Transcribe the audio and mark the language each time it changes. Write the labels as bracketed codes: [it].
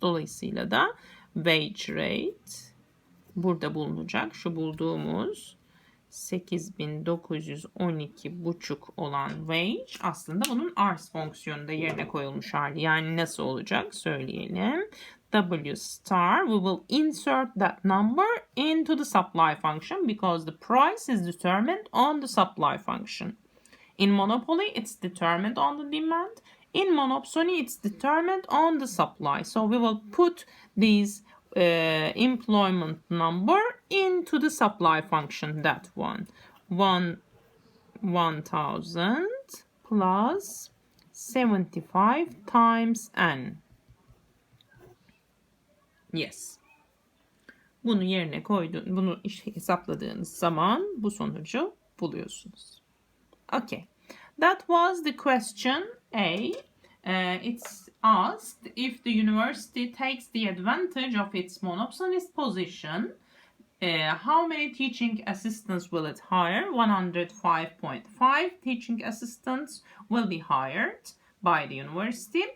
[tr] Dolayısıyla da wage rate burada bulunacak. Şu bulduğumuz 8.912,5 olan wage aslında bunun ars fonksiyonunda yerine koyulmuş hali. Yani nasıl olacak söyleyelim. [en] W star, we will insert that number into the supply function because the price is determined on the supply function. In monopoly, it's determined on the demand. In monopsony, it's determined on the supply. So we will put these employment number into the supply function, that one. 1000 plus 75 times n. Yes. [tr] Bunu yerine bunu hesapladığınız zaman bu sonucu buluyorsunuz. [en] Okay. That was the question A. It's asked if the university takes the advantage of its monopsonist position. How many teaching assistants will it hire? 105.5 teaching assistants will be hired by the university.